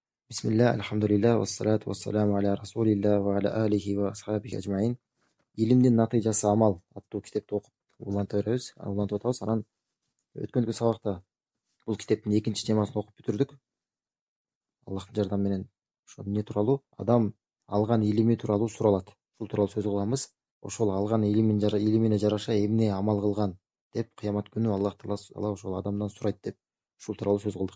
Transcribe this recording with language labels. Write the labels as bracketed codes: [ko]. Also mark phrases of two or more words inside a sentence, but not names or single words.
[ar] بسم الله، الحمد لله، والصلاة والسلام على رسول الله وعلى آله وأصحابه أجمعين. [ky] Илимдин натыйжасы амал аттуу китепти окуп улантып атабыз. Анан өткөнкү сабакта бул китептин экинчи темасын окуп бүтүрдүк. Аллахтын жардамы менен ошо эмне тууралуу? Адам алган илими тууралуу суралат. Ушул тууралуу сөз кылабыз. Ошол алган илимине жараша эмне амал кылган деп кыямат күнү Аллах Таала ошол адамдан сурайт деп ушул тууралуу сөз кылдык.